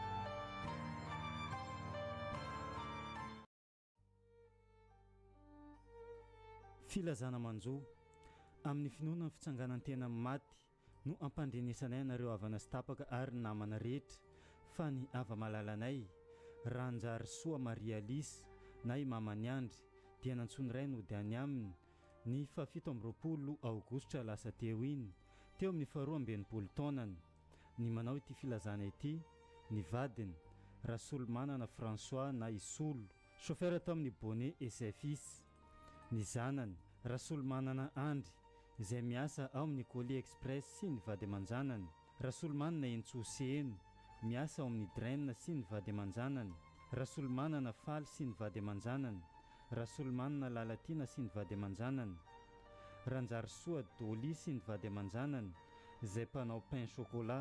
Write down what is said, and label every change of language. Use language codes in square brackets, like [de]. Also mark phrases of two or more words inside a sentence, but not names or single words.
[mg] Filazana manjo amin'ny finoana ny fitsanganantena maty no ampandrenesanay anareo avana sy tapaka ary namana rehetra fa ny ava malalanay Ranjary Soa Maria Alice na i mamany Andry dia nantsony ray no dia any aminy ny 17 Aogositra lasa teo iny teo amin'ny 12 taonany. Ny manao ity filazana ity ny vadiny Rasolomanana François na Isolo, chauffeur tao amin'ny Bonnet et ses fils. Ny zanany Rasolomanana Andry izay miasa ao amin'ny Colis Express sy ny vady aman-janany, Rasolomanana Entsoseno miasa ao amin'ny Draine sy ny vady aman-janany, Rasolomanana Faly sy ny vady aman-janany, Rasolomanana Lalatina sy ny vady aman-janany, Ranjary Soa Doli sy ny vady aman-janany izay mpanao [fr] pain chocolat.